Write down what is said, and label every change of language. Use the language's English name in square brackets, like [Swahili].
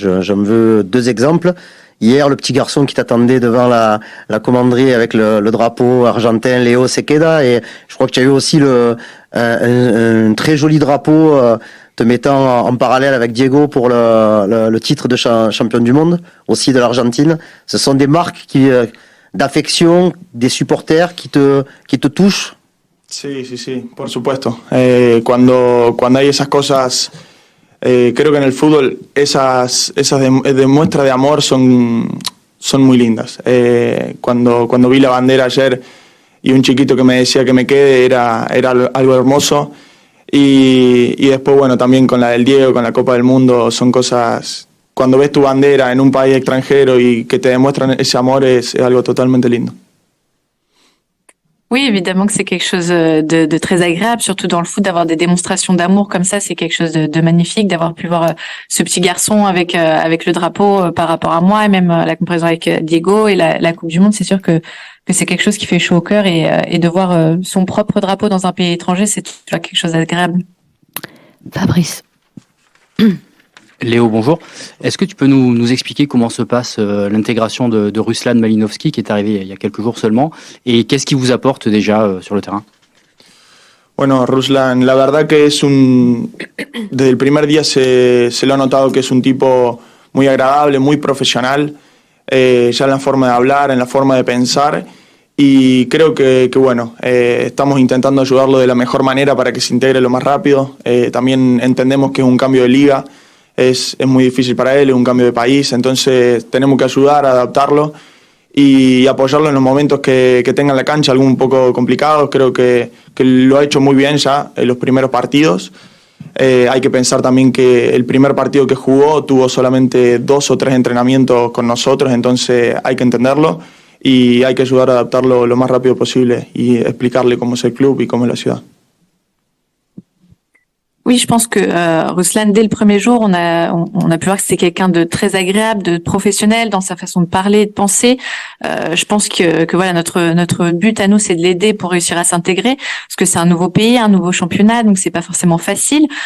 [French] J'en veux 2 exemples. Hier, le petit garçon qui t'attendait devant la commanderie avec le drapeau argentin, Léo Sequeda, et je crois que tu as eu aussi un très joli drapeau te mettant en parallèle avec Diego pour le titre de champion du monde, aussi de l'Argentine. Ce sont des marques d'affection des supporters qui te touchent. [Spanish] Sí, por supuesto. Cuando hay esas cosas, creo que en el fútbol esas de muestras de amor son muy lindas. Cuando vi la bandera ayer y un chiquito que me decía que me quede, era algo hermoso. Y después, bueno, también con la del Diego, con la Copa del Mundo, son cosas... Cuando ves tu bandera en un país extranjero y que te demuestran ese amor, es algo totalmente lindo. [French] Oui, évidemment que c'est quelque chose de très agréable, surtout dans le foot, d'avoir des démonstrations d'amour comme ça, c'est quelque chose de magnifique, d'avoir pu voir ce petit garçon avec le drapeau par rapport à moi, et même la comparaison avec Diego et la Coupe du Monde, c'est sûr que c'est quelque chose qui fait chaud au cœur, et de voir son propre drapeau dans un pays étranger, c'est toujours quelque chose d'agréable. Fabrice. Léo, bonjour. Est-ce que tu peux nous expliquer comment se passe l'intégration de Ruslan Malinovski qui est arrivé il y a quelques jours seulement, et qu'est-ce qu'il vous apporte déjà sur le terrain? [Spanish] Bueno, Ruslan, la verdad que desde el primer día se lo ha notado que es un tipo muy agradable, muy profesional, ya en la forma de hablar, en la forma de pensar, y creo que bueno, estamos intentando ayudarlo de la mejor manera para que se integre lo más rápido. También entendemos que es un cambio de liga. Es muy difícil para él, es un cambio de país, entonces tenemos que ayudar a adaptarlo y apoyarlo en los momentos que tenga en la cancha, algún un poco complicados. Creo que lo ha hecho muy bien ya en los primeros partidos. Hay que pensar también que el primer partido que jugó tuvo solamente 2 o 3 entrenamientos con nosotros, entonces hay que entenderlo y hay que ayudar a adaptarlo lo más rápido posible y explicarle cómo es el club y cómo es la ciudad. [French] Oui, je pense que Ruslan, dès le premier jour, on a pu voir que c'était quelqu'un de très agréable, de professionnel dans sa façon de parler, de penser. Je pense que voilà, notre but à nous, c'est de l'aider pour réussir à s'intégrer, parce que c'est un nouveau pays, un nouveau championnat, donc c'est pas forcément facile.